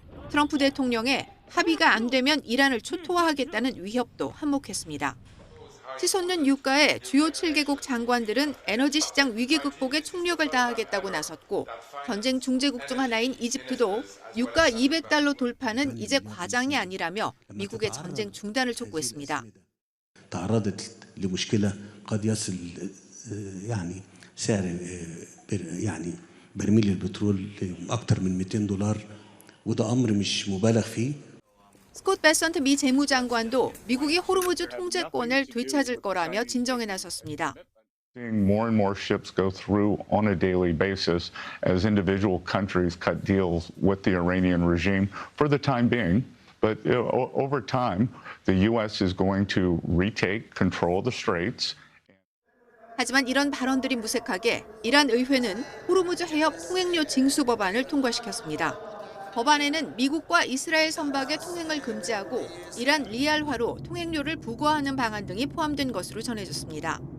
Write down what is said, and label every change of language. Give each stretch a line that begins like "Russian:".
Korean: 트럼프 대통령의 합의가 안 되면 이란을 초토화하겠다는 위협도 한몫했습니다. 치솟는 유가에 주요 7개국 장관들은 에너지 시장 위기 극복에 총력을 다하겠다고 나섰고 전쟁 중재국 중 하나인 이집트도 유가 200달러 돌파는 이제 과장이 아니라며 미국의 전쟁 중단을 촉구했습니다.
Arabic: تعرضت لمشكلة قد يصل يعني سعر يعني برميل البترول أكثر من $200 وده أمر مش مبالغ فيه.
Korean: 스콧 베선트 미 재무장관도 미국이 호르무즈 통제권을 되찾을 거라며 진정에 나섰습니다.
English: Seeing more and more ships go through on a daily basis as individual countries cut deals with the Iranian regime for the time being. But over time, the U.S. is going to retake control of the straits.
Korean: 하지만 이런 발언들이 무색하게 이란 의회는 호르무즈 해협 통행료 징수 법안을 통과시켰습니다. 법안에는 미국과 이스라엘 선박의 통행을 금지하고 이란 리알화로 통행료를 부과하는 방안 등이 포함된 것으로 전해졌습니다.